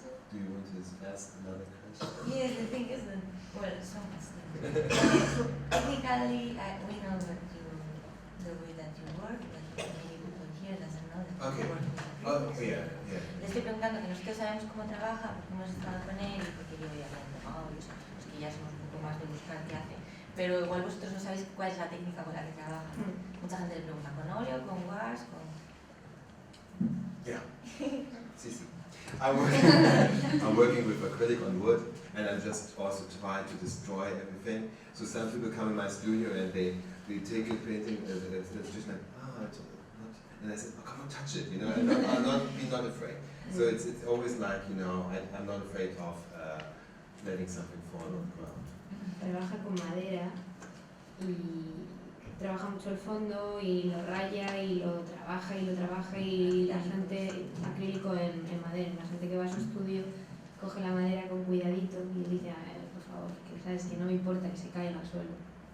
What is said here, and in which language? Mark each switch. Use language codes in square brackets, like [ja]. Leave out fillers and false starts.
[en] Do you want to ask another question? Yes, the thing is that, well, so much things. Technically, we know that the way that you work, but maybe people here doesn't know that Okay. you work with Oh, freelancers. yeah, yeah. [es] Le estoy preguntando que nosotros sabemos cómo trabaja, porque hemos estado con él y porque yo ya le he tomado, los que ya somos un poco más de buscar qué hace. Pero igual vosotros no sabéis cuál es la técnica con la que trabaja. Mucha gente le pregunta, ¿con óleo, con wash, con...? Yeah. Sí, sí. [en] I'm working with acrylic on wood, and I'm just also trying to destroy everything. So some people come in my studio and they take a painting, it's just like, it's not, and I said, oh, come on, touch it, you know, and be not afraid. So it's always like, you know, I'm not afraid of letting something fall on the ground. [es] Trabaja con madera y trabaja mucho el fondo y lo raya y lo trabaja y la gente acrílico en madera. La gente que va a su estudio coge la madera con cuidadito y dice, por favor, que sabes que no me importa que se caiga al suelo.